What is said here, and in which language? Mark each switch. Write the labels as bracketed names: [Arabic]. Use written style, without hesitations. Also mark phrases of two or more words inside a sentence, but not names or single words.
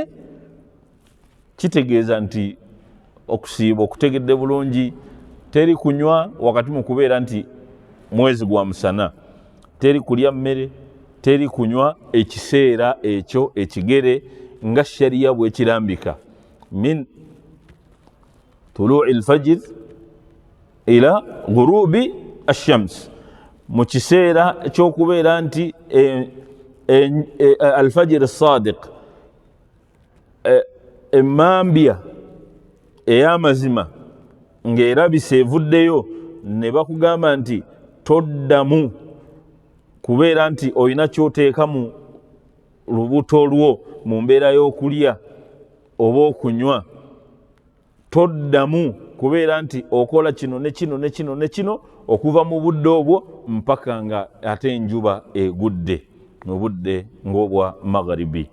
[Ganda] Kitegeeza nti okusiiba okutegedde bulungi, teri kunywa wakati mu kubeera nti mwezi gwa musana, teri kulya mmere, teri kunywa ekiseera ekyo ekigere nga sharia bwe kirambika, [Arabic] من طلوع الفجر إلى غروب الشمس, [Ganda] mu kiseera ekyokubeera nti [Arabic] الفجر الصادق, [Ganda] emambya ey'amazima ng'erabise evuddeyo, ne bakugamba nti toddamu kubeera nti olina kyoteeka mu lubuto lwo mu mbeera y'okulya oba okunywa, toddamu kubeera nti okola kino ne kino ne kino ne kino okuva mu budde obwo mpaka nga ate enjuba egudde mu budde ng'obwa magharibi.